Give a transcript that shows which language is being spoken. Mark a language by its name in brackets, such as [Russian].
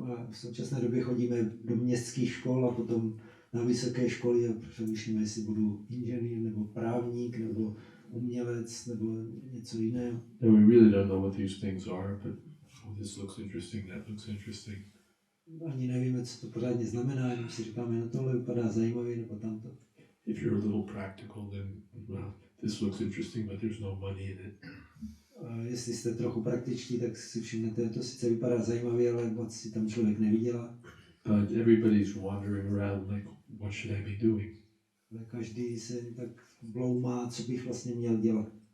[Czech] V současné době chodíme do městských škol a potom na vysoké školy a přemýšlíme, jestli budu inženýr nebo právník nebo umělec nebo něco jiného. [English] And we really don't know what these things are, but this looks interesting, that looks interesting. [Czech] Ani nevíme, co to pořádně znamená, jenom si říkáme, no tohle vypadá zajímavě nebo tamto. [English] If you're a little practical, then well, this looks interesting, but there's no money in it. [Czech] A jestli jste trochu praktičtí, tak si všimnete, to sice vypadá zajímavě, ale moc si tam člověk nevydělá. [English] But everybody's wandering around like, what should I be doing? [Czech] Ale každý se tak bloumá, co bych vlastně měl dělat.